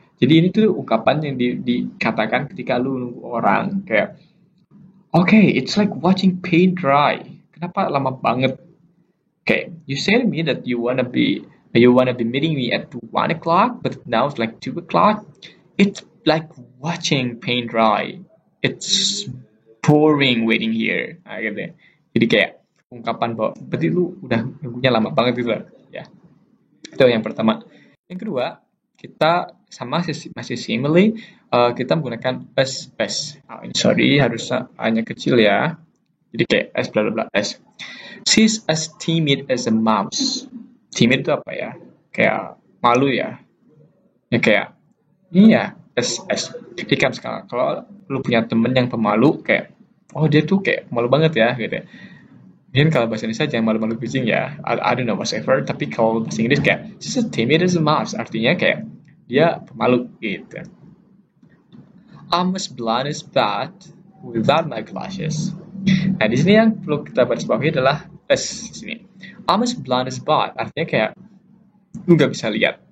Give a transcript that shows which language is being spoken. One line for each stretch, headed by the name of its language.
Indonesian: Jadi ini tuh ungkapan yang dikatakan ketika lu nunggu orang kayak
English: okay, it's like watching paint dry.
Indonesian: Kenapa lama banget?
English: Okay, you say to me that you wanna be meeting me at 1 o'clock, but now it's like 2 o'clock. It's like watching paint dry. It's boring waiting here.
Indonesian: Gitu. Jadi kayak ungkapan bahwa berarti lu udah nunggunya lama banget gitu lah. Ya. Itu yang pertama. Yang kedua, kita sama masih simile, kita menggunakan s. Sorry, harus hanya kecil ya. Jadi kayak s bla bla bla s.
English: She's as timid as a mouse.
Indonesian: Timid itu apa ya? Kayak malu ya. Ya kayak iya, s. Jadi kan sekarang kalau lu punya temen yang pemalu, kayak oh dia tuh kayak malu banget ya gitu. Mungkin kalau bahasa Indonesia jangan malu-malu kucing ya,
English: I don't know whatever.
Indonesian: Tapi kalau bahasa Inggris kayak
English: she's as timid as a mouse,
Indonesian: artinya kayak dia pemalu gitu.
English: I'm as blind as bat without my glasses.
Indonesian: Nah di sini yang perlu kita baris bawahi adalah s di sini.
English: I'm as blind as bat,
Indonesian: artinya kayak lu nggak bisa lihat.